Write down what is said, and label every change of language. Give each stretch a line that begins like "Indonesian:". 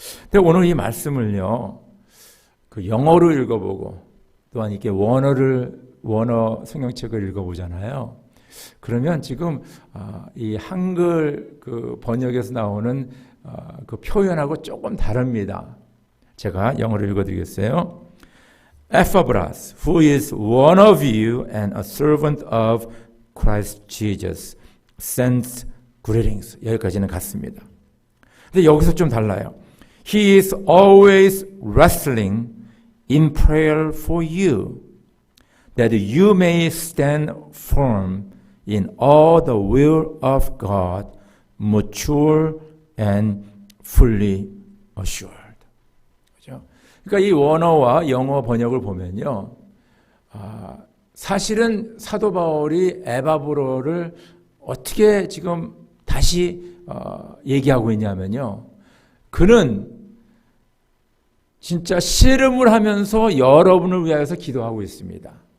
Korean: 근데 오늘 이 말씀을요, 그 영어로 읽어보고 또한 이렇게 원어 성경책을 읽어보잖아요. 그러면 지금 이 한글 그 번역에서 나오는 그 표현하고 조금 다릅니다. 제가 영어로 읽어드리겠어요.
English: Epaphras, who is one of you and a servant of Christ Jesus, sends greetings.
Korean: 여기까지는 같습니다. 근데 여기서 좀 달라요.
English: He is always wrestling in prayer for you, that you may stand firm in all the will of God, mature and fully assured.
Korean: 그렇죠? 그러니까 이 원어와 영어 번역을 보면요, 사실은 사도 바울이 에바브로를 어떻게 지금 다시 얘기하고 있냐면요, 그는 진짜 씨름을 하면서 여러분을 위하여서 기도하고 있습니다.